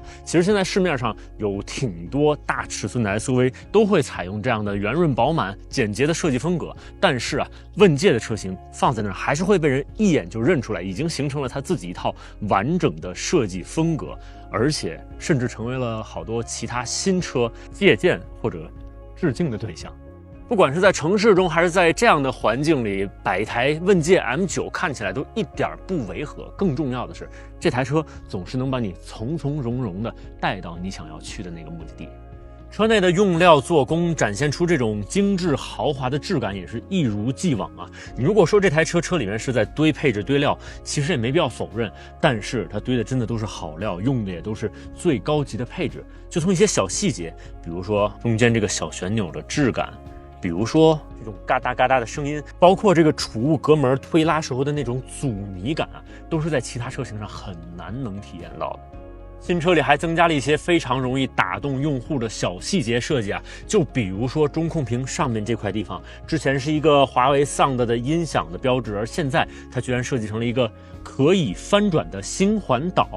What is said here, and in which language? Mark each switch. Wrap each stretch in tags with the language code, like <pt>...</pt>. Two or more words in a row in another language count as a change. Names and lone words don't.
<zh>其實現在市面上有挺多大尺寸的 SUV 都會採用這樣的圓潤飽滿、簡潔的設計風格，但是啊，問界的車型放在那兒還是會被人一眼就認出來，已經形成了它自己一套完整的設計風格，而且甚至成為了好多其他新車借鑑或者致敬的對象。不管是在城市中還是在這樣的環境裡，擺一台問界 M9 看起來都一點不違和。更重要的是，這台車總是能把你從從容容的帶到你想要去的那個目的地。車內的用料做工展現出這種精緻豪華的質感，也是一如既往啊。你如果說這台車裡面是在堆配置堆料，其實也沒必要否認，但是它堆的真的都是好料，用的也都是最高級的配置。就从一些小細節，比如說中間这個小旋鈕的質感，比如說這種嘎噠嘎噠的聲音，包括這個儲物隔門推拉時候的那種阻尼感啊，都是在其他車型上很難能體驗到的。新車裡還增加了一些非常容易打動用戶的小細節設計啊，就比如說中控屏上面這塊地方，之前是一個華為 Sound 的音響的標誌，而現在它居然設計成了一个可以翻轉的星環島。</zh>